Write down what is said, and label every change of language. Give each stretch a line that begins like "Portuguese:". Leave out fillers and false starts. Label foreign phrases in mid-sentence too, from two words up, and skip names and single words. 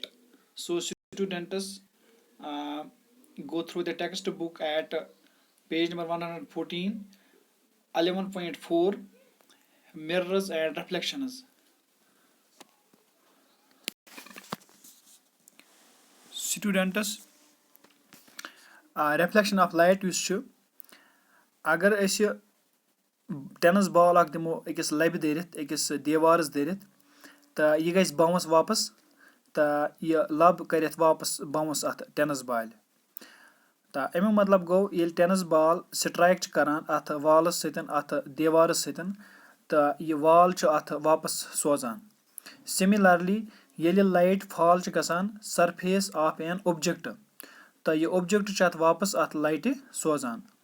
English: So students, uh, go through the textbook at page number 114, 11.4, mirrors and reflections. Students, reflection of light
Kashmiri: یُس چھُ اگر أسۍ
English: tennis ball
Kashmiri: اکھ دِمو أکِس لبہِ دٔرِتھ أکِس دیوارس دٔرِتھ تہٕ یہِ گژھِ باوُنس واپس تہٕ یہِ لب کٔرِتھ واپس باوُنس اتھ ٹینس بالہِ تہٕ امیُک مطلب گوٚو ییٚلہِ
English: tennis ball strike
Kashmiri: چھِ کران اتھ والس سۭتۍ اتھ دیوارس سۭتۍ تہٕ یہِ وال چھُ اتھ واپس سوزان سِمِلرلی ییٚلہِ
English: light fall
Kashmiri: چھِ گژھان
English: surface of an object
Kashmiri: تہٕ یہِ اوبجکٹ چھُ اتھ واپس اتھ لایٹہِ سوزان